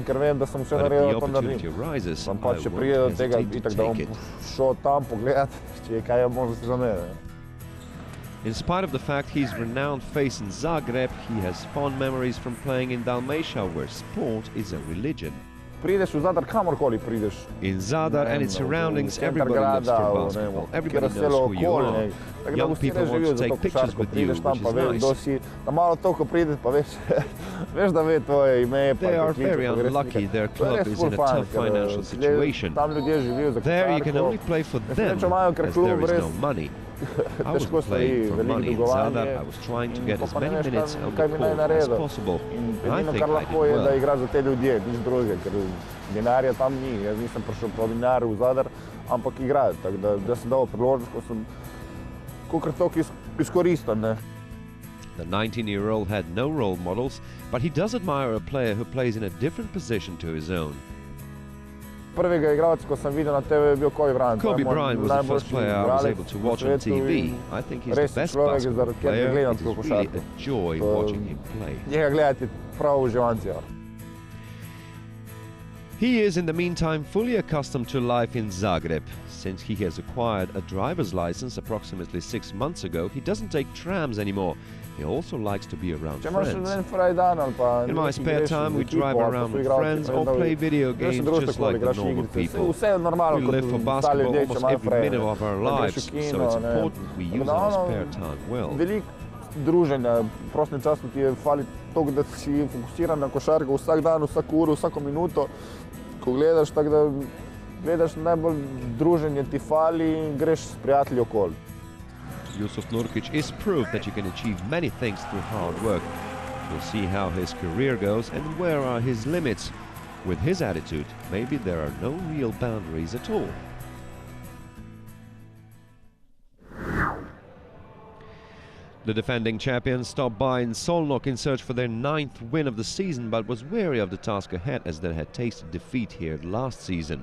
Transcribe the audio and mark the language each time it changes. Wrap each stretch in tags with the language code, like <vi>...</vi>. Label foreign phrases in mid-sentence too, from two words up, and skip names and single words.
<en>But if the opportunity arises, I won't hesitate to take it. In spite of the fact he's a renowned face in Zagreb, he has fond memories from playing in Dalmatia, where sport is a religion.</en> <sl>Prideš v Zadar, kamorkoli prideš.</sl> <en>In Zadar and its surroundings, everybody loves for basketball. Everybody knows who you are. Young people want to take pictures with you, which is nice. They are very unlucky. Their club is in a tough financial situation. There you can only play for them, as there is no money. I wasn't playing for money in Zadar, I was trying to get as many minutes on the court as possible. And I think I did well.</en> <sl>Da igraš za te ljudje, nič drugega, ker denarja tam ni. Jaz nisem prišel po denar v Zadar, ampak igrati. Tako da sem dal priložnost, ko sem kakor toliko izkoristil.</sl> <en>The 19-year-old had no role models, but he does admire a player who plays in a different position to his own.</en> <sl>Prvega igralca, ko sem videl na TV, je bil Kobe Bryant.</sl> <en>Kobe Bryant was the first player I was able to watch on TV. I think he's the best basketball player. It is really a joy watching him play.</en> <sl>Njega gledati prav uživanci.</sl> <en>He is in the meantime fully accustomed to life in Zagreb. Since he has acquired a driver's license approximately 6 months ago, he doesn't take trams anymore. He also likes to be around friends. In my spare time, we drive around with friends or play video games just like the normal people. We live for basketball almost every minute of our lives, so it's important we use our spare time well.</en> <sl>Druženja, v prostem času ti je fali toliko, da si fokusiran na košarko vsak dan, vsako uro, vsako minuto, ko gledaš, tako da gledaš najbolj druženje ti fali in greš s prijatelji okoli.</sl> <en>Yusuf Nurkic is proof that you can achieve many things through hard work. We'll see how his career goes and where are his limits. With his attitude, maybe there are no real boundaries at all. The defending champions stopped by in Szolnok in search for their 9th win of the season, but was wary of the task ahead as they had tasted defeat here last season.</en>